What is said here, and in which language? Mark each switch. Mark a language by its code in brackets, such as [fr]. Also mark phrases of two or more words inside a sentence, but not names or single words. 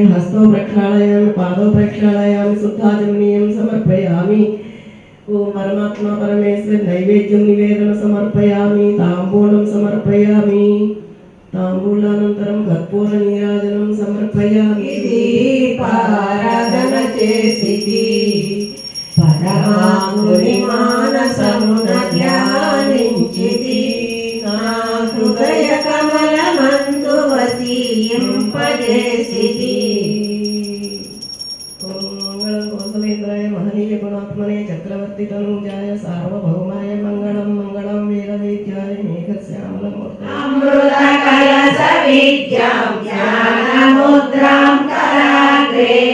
[sa] हस्तौ प्रक्षालयामि पादौ प्रक्षालयामि शुद्धाचमनीयं समर्पयामि ओम परमात्मा परमेश्वर नैवेद्यं निवेदन समर्पयामि ताम्बूलं समर्पयामि ताम्बूलानन्तरं कर्पूर नीराजनं समर्पयामि दीपाराधन [te] చేసితి పరమాత్ముని మానసమున ధ్యానించితి నా హృదయ కమలమందు వసింపజేసితి [sa] ఓం మంగళం కౌసలేంద్రాయ మహనీయ గుణాత్మనే చక్రవర్తి తనూజాయ సార్వభౌమాయ మంగళం మంగళం వేదవేద్యాయ మేఘశ్యామలమూర్తయే అమృత కలశ విద్యాం జ్ఞానముద్రాం కరాగ్రే